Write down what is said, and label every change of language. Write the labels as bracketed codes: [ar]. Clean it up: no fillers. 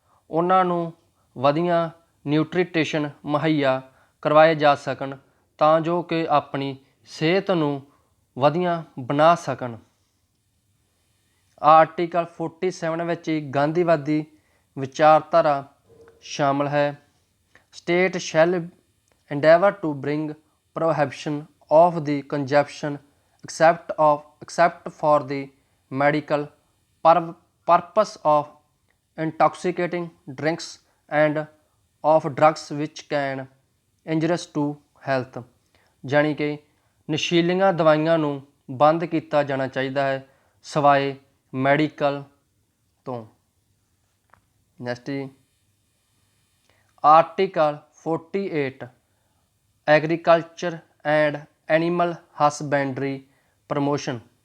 [pa] ਉਹਨਾਂ ਨੂੰ ਵਧੀਆ ਨਿਊਟ੍ਰੀਸ਼ਨ ਮੁਹੱਈਆ ਕਰਵਾਏ ਜਾ ਸਕਣ ਤਾਂ ਜੋ ਕਿ ਆਪਣੀ ਸਿਹਤ ਨੂੰ ਵਧੀਆ ਬਣਾ ਸਕਣ। ਆਰਟੀਕਲ 47 ਵਿੱਚ ਹੀ ਗਾਂਧੀਵਾਦੀ ਵਿਚਾਰਧਾਰਾ ਸ਼ਾਮਲ ਹੈ। [en] State shall endeavor to bring prohibition of the consumption except for the medical purpose of intoxicating drinks and of drugs which can injurious to health। [pa] ਜਾਣੀ ਕਿ ਨਸ਼ੀਲੀਆਂ ਦਵਾਈਆਂ ਨੂੰ ਬੰਦ ਕੀਤਾ ਜਾਣਾ ਚਾਹੀਦਾ ਹੈ ਸਿਵਾਏ ਮੈਡੀਕਲ ਤੋਂ। [en] Next ਜੀ article 48 agriculture and animal husbandry promotion.